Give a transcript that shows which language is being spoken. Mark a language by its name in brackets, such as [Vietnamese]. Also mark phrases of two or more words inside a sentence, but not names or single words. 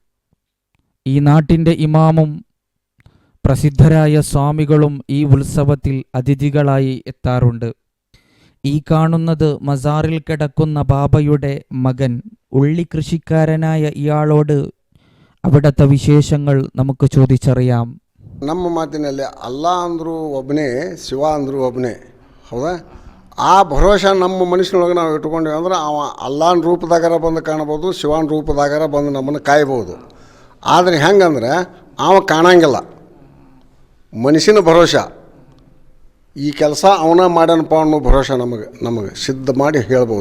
[Malayalam] ഈ നാട്ടിൻ്റെ ഇമാമും പ്രസിദ്ധരായ സ്വാമികളും ഈ ഉത്സവത്തിൽ അതിഥികളായി എത്താറുണ്ട്. ഈ കാണുന്നത് മസാറിൽ കിടക്കുന്ന ബാബയുടെ മകൻ. ഉള്ളിക്കൃഷിക്കാരനായ ഇയാളോട് അവിടുത്തെ വിശേഷങ്ങൾ നമുക്ക് ചോദിച്ചറിയാം. [Kannada] ನಮ್ಮ ಮಾತಿನಲ್ಲಿ ಅಲ್ಲಾ ಅಂದರೂ ಒಬ್ಬನೇ, ಶಿವ ಅಂದರೂ ಒಬ್ಬನೇ, ಹೌದಾ? ಆ ಭರೋಸೆ ನಮ್ಮ ಮನುಷ್ಯನೊಳಗೆ ನಾವು ಇಟ್ಕೊಂಡೇವೆ ಅಂದ್ರೆ ಅವ ಅಲ್ಲಾನ ರೂಪದಾಗಾರ ಬಂದು ಕಾಣ್ಬೋದು, ಶಿವನ ರೂಪದಾಗಾರ ಬಂದು ನಮ್ಮನ್ನು ಕಾಯ್ಬೋದು. ಆದರೆ ಹೆಂಗಂದ್ರೆ ಅವ ಕಾಣಂಗಿಲ್ಲ. ಮನುಷ್ಯನ ಭರೋಸೆ, ಈ ಕೆಲಸ ಅವನ ಮಾಡ್ಯಾನಪ್ಪ ಅನ್ನೋ ಭರೋಸೆ ನಮಗೆ ಸಿದ್ಧ ಮಾಡಿ ಹೇಳ್ಬೋದು.